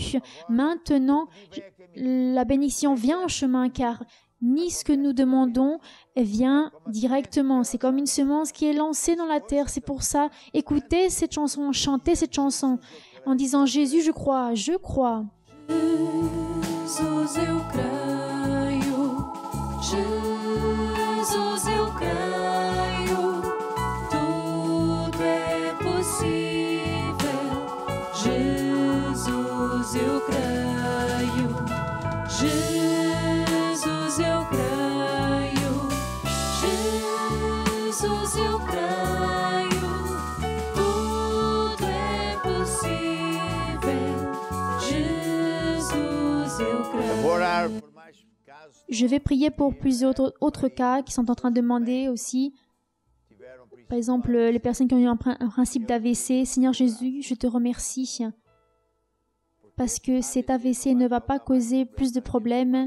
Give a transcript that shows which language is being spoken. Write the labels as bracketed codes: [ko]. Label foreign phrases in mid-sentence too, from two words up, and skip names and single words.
[fr] Maintenant, la bénédiction vient en chemin, car ni ce que nous demandons vient directement. C'est comme une semence qui est lancée dans la terre. C'est pour ça, écoutez cette chanson, chantez cette chanson en disant « Jésus, je crois, je crois ». [pt] Jesus, eu creio. Jesus, eu creio. Tudo é possível. Jesus, eu creio. Jesus, eu creio. Jesus, eu creio. Tudo é possível. Jesus, eu creio. [fr] Je vais prier pour plusieurs autres cas qui sont en train de demander aussi. Par exemple, les personnes qui ont eu un principe d'AVC. Seigneur Jésus, je te remercie parce que cet AVC ne va pas causer plus de problèmes.